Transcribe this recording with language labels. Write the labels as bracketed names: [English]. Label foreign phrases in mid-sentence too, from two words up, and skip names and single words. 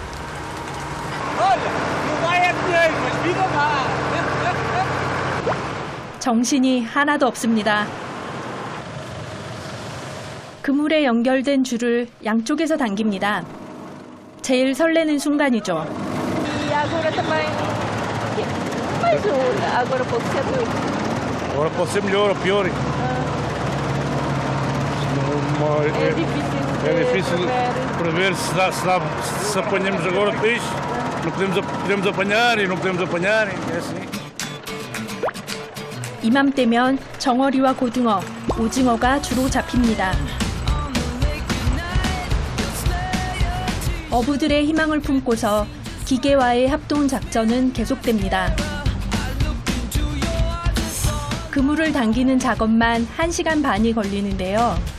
[Korean] 정신이 하나도 없습니다. 그물에 연결된 줄을 양쪽에서 당깁니다. 제일 설레는 순간이죠. [Portuguese] Agora pode ser melhor ou pior. É difícil prever se apanhamos agora peixe. Não podemos apanhar e não podemos apanhar. É assim. [Korean] 이맘때면 정어리와 고등어, 오징어가 주로 잡힙니다. 어부들의 희망을 품고서 기계와의 합동 작전은 계속됩니다. 그물을 당기는 작업만 1시간 반이 걸리는데요.